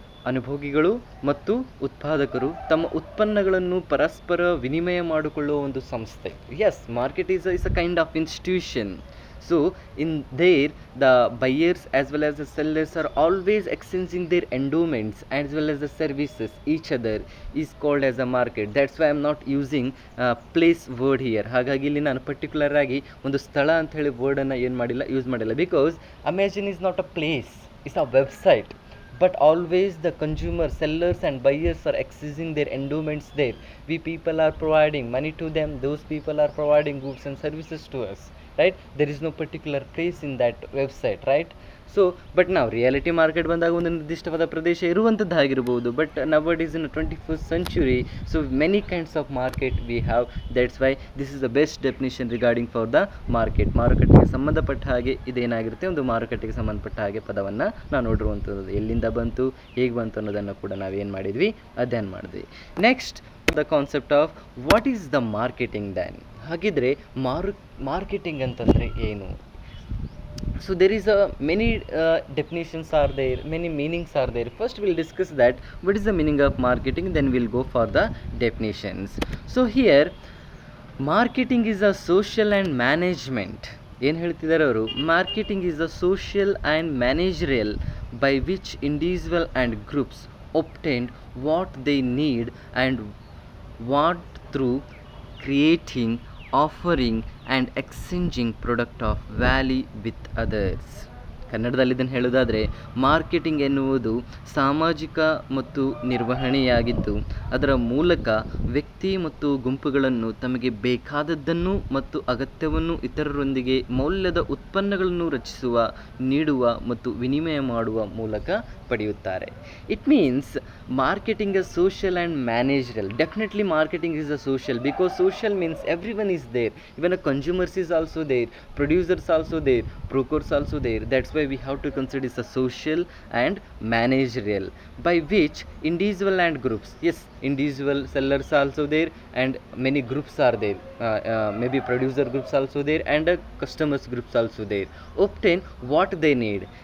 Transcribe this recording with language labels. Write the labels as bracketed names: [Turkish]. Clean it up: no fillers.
[Kannada] ಅನುಭೋಗಿಗಳು ಮತ್ತು ಉತ್ಪಾದಕರು ತಮ್ಮ ಉತ್ಪನ್ನಗಳನ್ನು ಪರಸ್ಪರ ವಿನಿಮಯ ಮಾಡಿಕೊಳ್ಳುವ ಒಂದು ಸಂಸ್ಥೆ. [English] Yes, market is a kind of institution. So in there, the buyers as well as the sellers are always exchanging their endowments as well as the services each other is called as a market. That's why I am not using place word here. [Kannada] ಹಾಗಾಗಿ ಇಲ್ಲಿ ನಾನು particular ಆಗಿ ಒಂದು ಸ್ಥಳ ಅಂತ ಹೇಳಿ ವರ್ಡನ್ನು use ಮಾಡಿಲ್ಲ. [English] Because Amazon is not a place, it's a website. But always the consumer, sellers and buyers are exchanging their endowments there. We people are providing money to them, those people are providing goods and services to us, right? There is no particular place in that website, right? So but now reality market [Kannada] ಬಂದಾಗ ಒಂದು ನಿರ್ದಿಷ್ಟವಾದ ಪ್ರದೇಶ ಇರುವಂಥದ್ದಾಗಿರ್ಬೋದು. [English] But nowadays in the 21st century, so many kinds of market we have. That's why this is the best definition regarding for the market. [Kannada] ಮಾರುಕಟ್ಟೆಗೆ ಸಂಬಂಧಪಟ್ಟ ಹಾಗೆ ಇದೇನಾಗಿರುತ್ತೆ, ಒಂದು ಮಾರುಕಟ್ಟೆಗೆ ಸಂಬಂಧಪಟ್ಟ ಹಾಗೆ ಪದವನ್ನು ನಾವು ನೋಡಿರುವಂಥದ್ದು. ಎಲ್ಲಿಂದ ಬಂತು, ಹೇಗೆ ಬಂತು ಅನ್ನೋದನ್ನು ಕೂಡ ನಾವೇನು ಮಾಡಿದ್ವಿ, ಅಧ್ಯಯನ ಮಾಡಿದ್ವಿ. [English] Next, the concept of what is the marketing then. [Kannada] ಹಾಗಿದ್ರೆ ಮಾರ್ಕೆಟಿಂಗ್ ಅಂತಂದರೆ ಏನು? [English] So there is a many definitions are there, many meanings are there. First we'll discuss that what is the meaning of marketing, then we'll go for the definitions. So here marketing is a social and management. [Kannada] ಏನು ಹೇಳ್ತಿದ್ದಾರೆ ಅವರು, [English] Marketing is a social and managerial by which individual and groups obtained what they need and want through creating, offering and exchanging product of value with others. [Kannada] ಕನ್ನಡದಲ್ಲಿ ಇದನ್ನು ಹೇಳೋದಾದರೆ, marketing ಎನ್ನುವುದು ಸಾಮಾಜಿಕ ಮತ್ತು ನಿರ್ವಹಣೆಯಾಗಿದ್ದು, ಅದರ ಮೂಲಕ ವ್ಯಕ್ತಿ ಮತ್ತು ಗುಂಪುಗಳನ್ನು ತಮಗೆ ಬೇಕಾದದ್ದನ್ನು ಮತ್ತು ಅಗತ್ಯವನ್ನು ಇತರರೊಂದಿಗೆ ಮೌಲ್ಯದ ಉತ್ಪನ್ನಗಳನ್ನು ರಚಿಸುವ, ನೀಡುವ ಮತ್ತು ವಿನಿಮಯ ಮಾಡುವ ಮೂಲಕ ಪಡೆಯುತ್ತಾರೆ. [English] It means marketing is social and managerial. Definitely marketing is a social, because social means everyone is there, even a consumers is also there, producers also there, brokers also there. That's why we have to consider it's a social and managerial, by which individual and groups, yes, individual sellers also there and many groups are there, maybe producer groups also there and customers groups also there, obtain what they need.